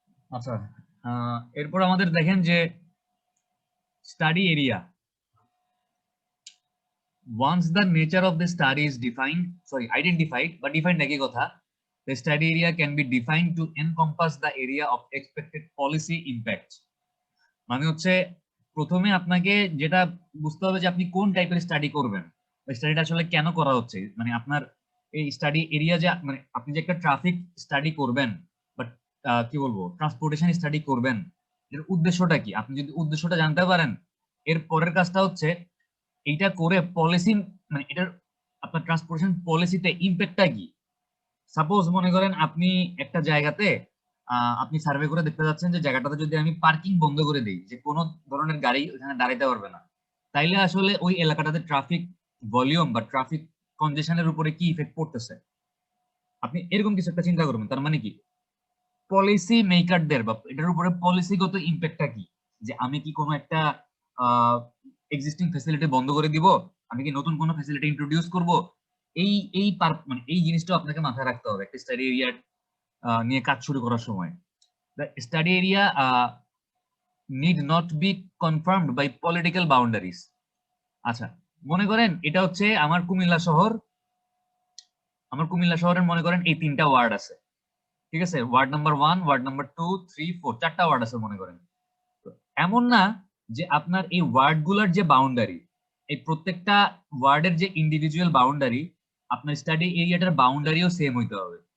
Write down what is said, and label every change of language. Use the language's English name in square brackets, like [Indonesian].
[Bangla] আচ্ছা, এরপর আমাদের দেখেন যে study area. [English] Once the nature of the study is identified, but defined [Bangla] একই কথা, [English] the study area can be defined to encompass the area of expected policy impact. [Bangla] মানে হচ্ছে প্রথমে আপনাকে যেটা বুঝতে হবে যে আপনি কোন টাইপের স্টাডি করবেন, স্টাডিটা আসলে কেন করা হচ্ছে। মানে আপনার এই স্টাডি এরিয়া যে মানে আপনি যে একটা ট্রাফিক স্টাডি করবেন বাট কি বলবো ট্রান্সপোর্টেশন স্টাডি করবেন, এর উদ্দেশ্যটা কি? আপনি যদি উদ্দেশ্যটা জানতে পারেন, এর পরের কাজটা হচ্ছে এইটা করে পলিসি মানে এটার আপনার ট্রান্সপোর্টেশন পলিসিতে ইম্প্যাক্টটা কি। সাপোজ মনে করেন আপনি একটা জায়গাতে আপনি সার্ভে করে দেখতে যাচ্ছেন যে জায়গাটাতে যদি আমি পার্কিং বন্ধ করে দিই, যে কোনো ধরনের গাড়ি ওখানে দাঁড়াইতে পারবে না, তাইলে আসলে ওই এলাকাটাতে ট্রাফিক ভলিউম বা ট্রাফিক কনজেশনের উপরে কি ইফেক্ট পড়তেছে। আপনি এরকম কিছু একটা চিন্তা করবেন। তার মানে কি পলিসি মেকারদের বা এটার উপরে পলিসিগত ইম্প্যাক্টটা কি, যে আমি কি কোনো একটা এক্সিস্টিং ফ্যাসিলিটি বন্ধ করে দিব, আমি কি নতুন কোনো ফ্যাসিলিটি ইন্ট্রোডিউস করব। এই এই মানে এই জিনিসটা আপনাকে মাথায় রাখতে হবে একটা স্টাডি এরিয়া নিয়ে কাজ শুরু করার সময়। [English] The study area need not be confirmed by political boundaries. [Bangla] আচ্ছা, মনে করেন এটা হচ্ছে আমার কুমিল্লা শহর, আমার কুমিল্লা শহরের মনে করেন এই 3টা ওয়ার্ড আছে, ঠিক আছে? ওয়ার্ড নাম্বার 1, ওয়ার্ড নাম্বার 2, 3, 4, 4টা ওয়ার্ড আছে মনে করেন। তো এমন না যে আপনার এই ওয়ার্ড গুলার যে বাউন্ডারি, এই প্রত্যেকটা ওয়ার্ডের যে ইন্ডিভিজুয়াল বাউন্ডারি, আপনার স্টাডি এরিয়াটার বাউন্ডারিও সেম হইতে হবে।